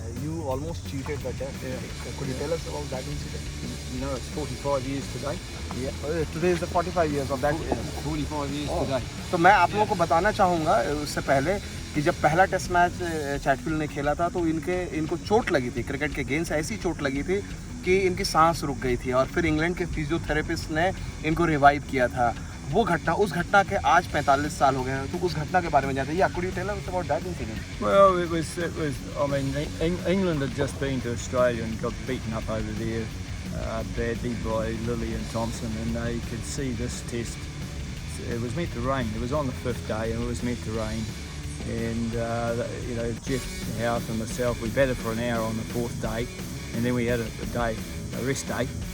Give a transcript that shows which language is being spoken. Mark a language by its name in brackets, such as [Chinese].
[English] You almost cheated the test. Could you tell us about that incident? You know, it's 45 years today. Yeah, today is the 45 years of that. 45 years today. [Hindi] तो मैं आप लोगों को बताना चाहूँगा उससे पहले कि जब पहला टेस्ट मैच चैटफील्ड ने खेला था तो इनको चोट लगी थी, क्रिकेट के गेंद से ऐसी चोट लगी थी कि इनकी सांस रुक गई थी और फिर इंग्लैंड के फिजियोथेरेपिस्ट ने इनको रिवाइव किया था। वो घटना, उस घटना के आज 45 साल हो गए हैं, तो उस घटना के बारे में जानते हैं। [English] या could you tell us about that incident? Well, it was. I mean, England had just been to Australia and got beaten up over there badly by Lilly and Thompson, and they could see this test. It was meant to rain. It was on the 5th day, and it was meant to rain. And you know, Jeff Howarth and myself, we batted for an hour on the 4th day, and then we had a rest day.